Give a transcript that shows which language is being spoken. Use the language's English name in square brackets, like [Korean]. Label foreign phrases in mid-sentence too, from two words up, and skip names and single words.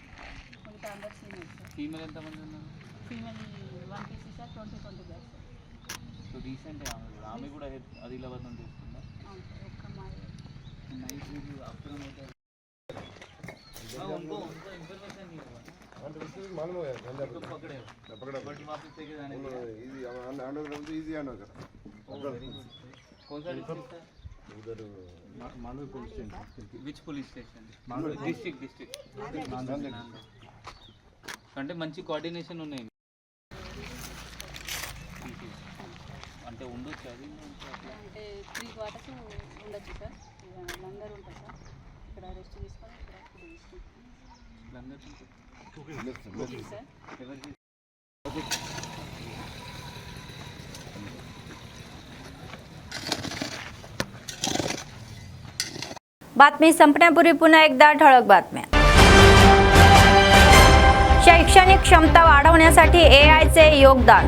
[Telugu] ఫీమేల్ ఎంతమంది ఉన్నారు ఫీమేల్ 1 పీసీ సార్ 20 [English] batch so recent [Telugu] ఆమె కూడా ఆదిలాబాద్ నుండి వస్తుందా ఒక్క అమ్మాయి [Hindi] उनको इन्फॉर्मेशन नहीं हुआ मालूम है उनको पकड़े बट वापस लेके जाने दिया [English] easy hand [Hindi] होगा कौन सा डिस्ट्रिक्ट था उधर मांडवी [English] police station which police station [Telugu] డిస్ట్రిక్ట్ అంటే మంచి కోఆర్డినేషన్ ఉన్నాయి అంటే ఉండొచ్చు అది అంటే 3 క్వార్టర్స్ ఉండొచ్చు సార్ లంగర్ ఉంటుంది సార్ ఇక్కడ రెస్ట్ తీసుకొని ఇక్కడ లంగర్ సార్ ఎవరికి [Marathi] बातमी संपण्यापूर्वी पुन्हा एकदा ठळक बातम्या. शैक्षणिक क्षमता वाढवण्यासाठी एआयचे योगदान.